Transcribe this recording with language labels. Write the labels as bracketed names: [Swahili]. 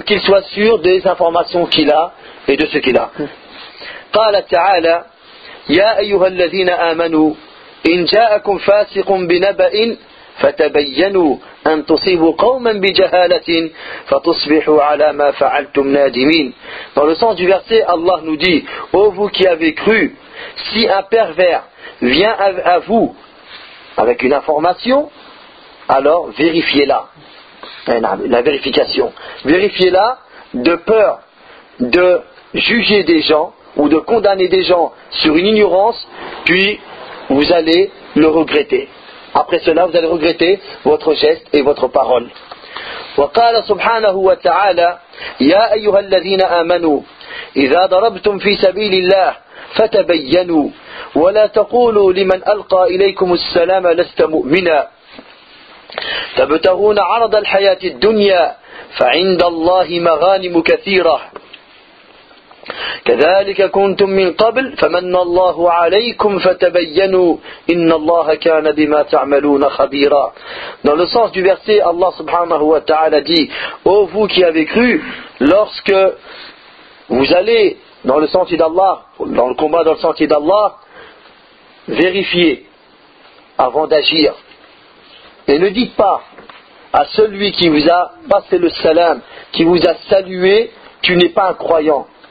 [French] Qu'il soit sûr des informations qu'il a et de ce qu'il a. [Arabic] قال تعالى يا أيها الذين آمنوا إن جاءكم فاسق بنبأ فتبينوا أن تصيبوا قوما بجهالة فتصبحوا على ما فعلتم نادمين. [French] Dans le sens du verset, Allah nous dit: ô vous qui avez cru, si un pervers vient à vous avec une information, alors vérifiez-la. La vérification. Vérifiez-la de peur de juger des gens ou de condamner des gens sur une ignorance, puis vous allez le regretter. Après cela, vous allez regretter votre geste et votre parole. [Arabic] وقال سبحانه وتعالى يا أيها الذين آمنوا إذا ضربتم في سبيل الله فتبينوا ولا تقولوا لمن ألقى إليكم السلام لست مؤمنا تبتغون عرض الحياة الدنيا فعند الله مغانم كثيرة كذلك كنتم من قبل فمن الله عليكم فتبينوا إن الله كان بما تعملون خبيرا. [French] Dans le sens du verset, Allah [Arabic] subhanahu wa ta'ala [French] dit: ô vous qui avez cru, lorsque vous allez dans le sentier d'Allah, dans le combat dans le sentier d'Allah, vérifiez avant d'agir. Et ne dites pas à celui qui vous a passé le salam, qui vous a salué, tu n'es pas un croyant.